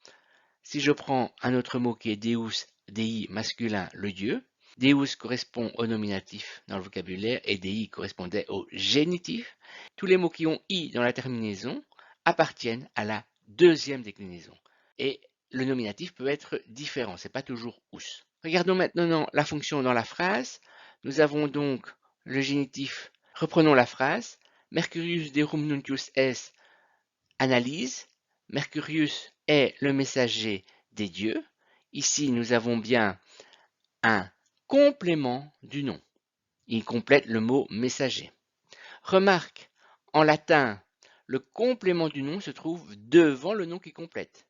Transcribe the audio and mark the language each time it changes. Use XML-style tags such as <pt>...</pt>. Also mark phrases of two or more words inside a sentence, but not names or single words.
<fr>Si je prends un autre mot qui est Deus, Dei masculin, le Dieu, Deus correspond au nominatif dans le vocabulaire et Dei correspondait au génitif. Tous les mots qui ont I dans la terminaison appartiennent à la deuxième déclinaison. Et le nominatif peut être différent, c'est pas toujours us. Regardons maintenant la fonction dans la phrase. Nous avons donc le génitif. Reprenons la phrase.</fr> <la>Mercurius derum nuntius est analyse.</la> <fr>Mercurius est le messager des dieux. Ici, nous avons bien un complément du nom. Il complète le mot messager. Remarque, en latin, le complément du nom se trouve devant le nom qui complète.</fr>